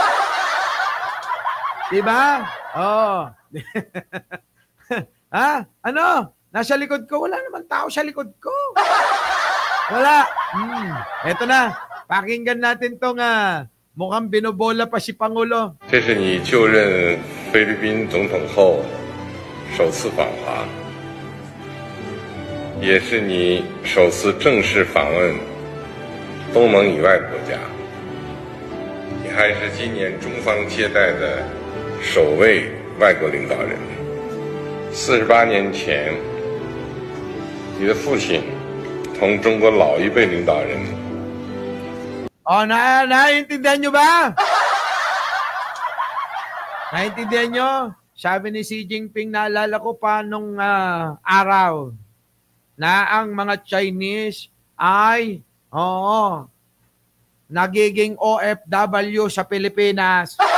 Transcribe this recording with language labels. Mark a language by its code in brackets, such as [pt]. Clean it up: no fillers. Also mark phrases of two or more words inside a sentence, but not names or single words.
[tl] Diba? Nasa likod ko? Wala naman tao sa likod ko. Wala. Eto na. Pakinggan natin tong mukhang binobola pa si Pangulo. [zh] 这是你就任菲律宾总统后首次访华，也是你首次正式访问东盟以外国家。你还是今年中方接待的首位外国领导人。48年前，你的父亲同中国老一辈领导人。 [tl] Naiintindihan nyo ba? Naiintindihan nyo? Sabi ni Xi Jinping, naalala ko pa nung araw na ang mga Chinese ay, nagiging OFW sa Pilipinas.